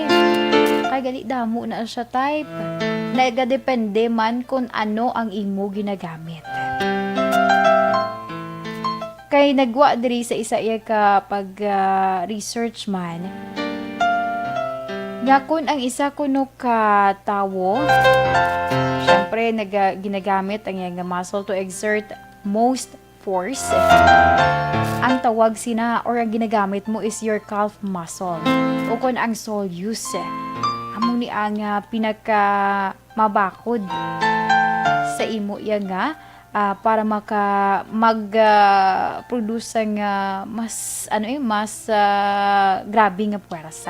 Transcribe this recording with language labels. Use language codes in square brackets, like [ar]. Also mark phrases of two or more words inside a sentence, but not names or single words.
[hil] Kay gali damo na siya type. Nagadepende man kung ano ang imo ginagamit. Kay nagwa diri sa isa iya ka pag research man. Nga kun ang isa kuno ka tawo, syempre ginagamit ang iyang muscle [en] to exert most force. [hil] Ang tawag sina or ang ginagamit mo [en] is your calf muscle [hil] o kung ang soleus. Amo ni ang pinaka mabakod sa imo iya nga para mag-produce ng mas grabe nga puwersa.